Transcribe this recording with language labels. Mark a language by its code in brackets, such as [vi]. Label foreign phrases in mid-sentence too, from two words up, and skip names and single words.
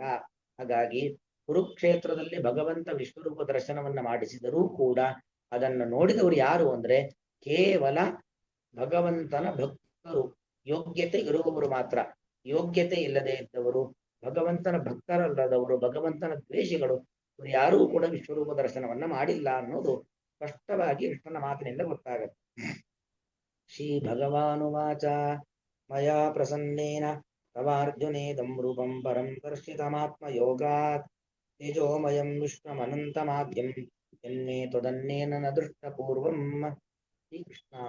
[kn] ಹಾಗಾಗಿ ಕುರುಕ್ಷೇತ್ರದಲ್ಲಿ ಭಗವಂತ ವಿಶ್ವರೂಪ ದರ್ಶನವನ್ನ ಮಾಡಿಸಿದರೂ ಕೂಡ ಅದನ್ನು ನೋಡಿದವರು ಯಾರು ಅಂದ್ರೆ ಕೇವಲ ಭಗವಂತನ ಭಕ್ತರು, ಯೋಗ್ಯತೆ ಇರುವವರು ಮಾತ್ರ. ಯೋಗ್ಯತೆ ಇಲ್ಲದೆ ಇದ್ದವರು, ಭಗವಂತನ ಭಕ್ತರಲ್ಲದವರು, ಭಗವಂತನ ದ್ವೇಷಿಗಳು, ಇವರು ಯಾರೂ ಕೂಡ ವಿಶ್ವರೂಪ ದರ್ಶನವನ್ನ ಮಾಡಿಲ್ಲ ಅನ್ನೋದು ಸ್ಪಷ್ಟವಾಗಿ ಕೃಷ್ಣನ ಮಾತಿನಿಂದ ಗೊತ್ತಾಗತ್ತೆ. [sa] ಶ್ರೀ ಭಗವಾನುವಾಚ ಮಯಾ ಪ್ರಸನ್ನೇನ ತವಾರ್ಜುನೇದಂ ರೂಪಂ ಪರಂ ದರ್ಶಿತಮಾತ್ಮ ಯೋಗಾತ್ ತೇಜೋಮಯಂ ವಿಶ್ವಮನಂತಮಾದ್ಯಂ ಯನ್ಮೇ ತ್ವದನ್ನೇನ ನ ದೃಷ್ಟಪೂರ್ವಂ. ಶ್ರೀ ಕೃಷ್ಣ.